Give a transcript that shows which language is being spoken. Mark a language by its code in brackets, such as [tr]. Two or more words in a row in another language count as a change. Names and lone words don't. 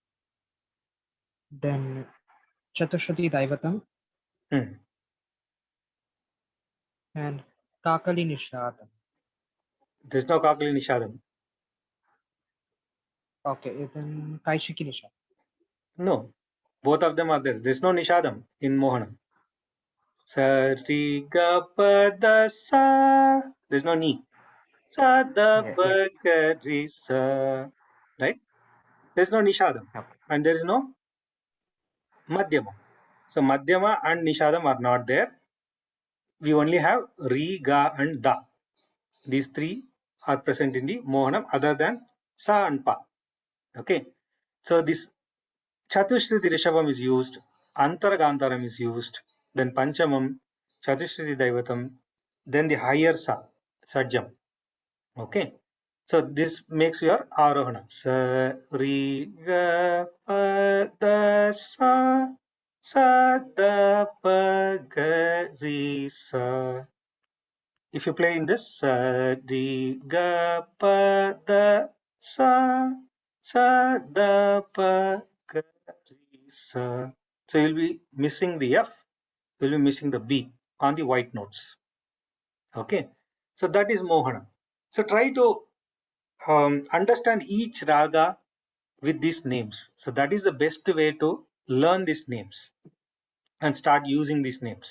[en] then Chatushruti Daivatam, Hmm. and Kakali Nishadam. There's no Kakali Nishadam. Okay, then Kaishiki Nishadam. No. Both of them are there. There's no Nishadam in Mohanam. Sa ri ga pa da sa. There's no ni. Sa da Yeah, yeah. pa ga ri sa. Right? There's no Nishadam. Okay. And there is no Madhyama. So Madhyama and Nishadam are not there. We only have Ri, Ga and Da. These three are present in the Mohanam other than Sa and Pa. Okay. So this Chatushruti Rishabham is used, Antaragantaram is used, then Panchamam, Chatushruti Daivatam, then the higher Sa, Sajjam. Okay. So this makes your Arohana. Sa, Ri, Ga, Pa, Da, Sa, Sa, Da, Pa, Ga, Ri, Sa. If you play in this, Sa, Ri, Ga, Pa, Da, Sa, Sa, Da, Pa, Ga, Ri, Sa. So you'll be missing the F, you'll be missing the B on the white notes. Okay. So that is Mohana. So try to understand each raga with these names. So that is the best way to learn these names and start using these names.